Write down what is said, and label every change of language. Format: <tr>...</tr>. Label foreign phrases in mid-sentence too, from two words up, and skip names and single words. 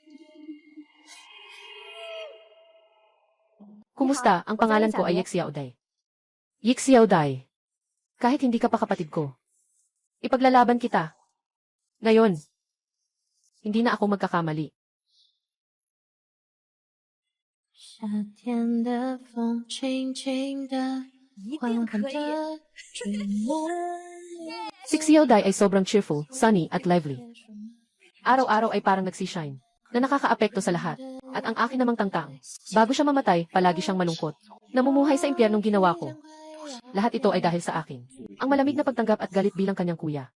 <tl>Kumusta? Ang pangalan ko ay Xiao Dai. Xiao Dai. Kahit hindi ka pa kapatid ko, ipaglalaban kita. Ngayon, hindi na ako magkakamali.</tl> <zh>夏天的风轻轻地缓缓地吹来。</zh> <tl>Si Xiao Dai ay sobrang</tl> <en>cheerful, sunny</en> <tl>at lively. Araw-araw ay parang nagsishine. na nakakaapekto sa lahat. At ang akin namang tangtang. Bago siya mamatay, palagi siyang malungkot. Namumuhay sa impyernong ginawa ko. Lahat ito ay dahil sa akin. Ang malamig na pagtanggap at galit bilang kanyang kuya.</tl>